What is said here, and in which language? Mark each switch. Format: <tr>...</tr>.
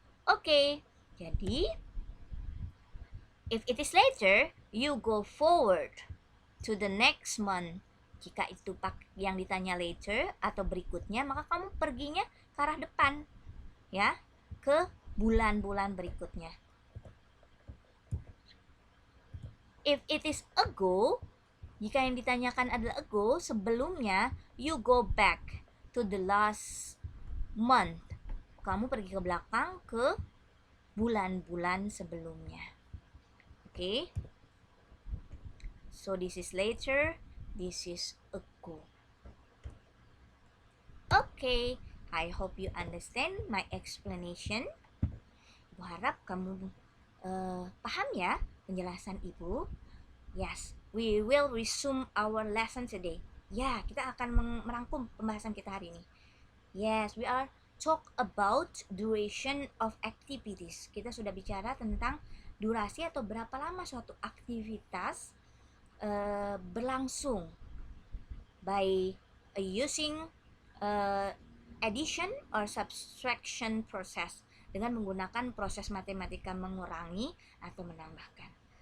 <en>Okay, jadi if it is later, you go forward to the next month.</en> <id>Jika itu yang ditanya later atau berikutnya, maka kamu perginya ke arah depan, ya, ke bulan-bulan berikutnya.</id> <en>If it is ago,</en> <id>jika yang ditanyakan adalah ago, sebelumnya,</id> <en>you go back to the last month.</en> <id>Kamu pergi ke belakang ke bulan-bulan sebelumnya. Okay?</id> <en>So this is later, this is ago. Okay, I hope you understand my explanation.</en> <id>Ibu harap kamu paham ya penjelasan Ibu.</id> <en>Yes, we will resume our lesson today.</en> <id>Ya, kita akan merangkum pembahasan kita hari ini.</id> <en>Yes, we are talk about duration of activities.</en> <id>Kita sudah bicara tentang durasi atau berapa lama suatu aktivitas berlangsung</id> <en>by using addition or subtraction process,</en> <id>dengan menggunakan proses matematika mengurangi atau menambahkan.</id>